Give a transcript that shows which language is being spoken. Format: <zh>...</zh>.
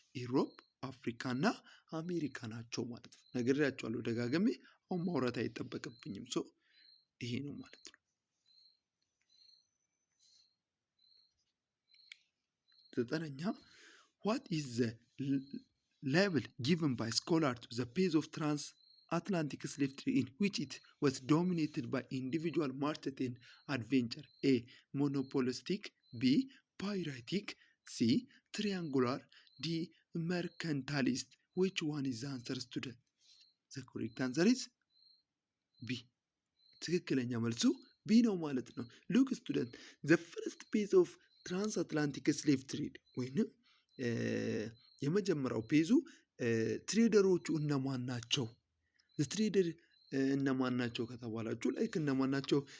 <am>ኢሮፕ፣ አፍሪካ እና አሜሪካ ናቸው ማለት ነው። ነግሬያችኋለሁ ደጋግሜ፣ አሁን ማውራት አይጠበቅብኝም። ሶ ይሄ ነው ማለት ነው። ዘጠነኛ</am> <en>what is the label given by scholars to the phase of Atlantic slave trade in which it was dominated by individual market and adventure? A. Monopolistic. B. Piratic. C. Triangular. D. Mercantilist. Which one is the answer, student? The correct answer is B.</en> <am>ትክክለኛ መልሱ ቢ ነው ማለት ነው።</am> <en>ሉክ ስቱደንት ዘ ፈርስት ፔዝ ኦፍ ትራንስአትላንቲክ ስሌቭ ትሬድ</en> <am>ወይንም የመጀመሪያው ፔዙ ትሬደሮቹ እነማን ናቸው? ትሬደር እነማን ናቸው ከተባላችሁ ላይክ እነማን ናቸው?</am>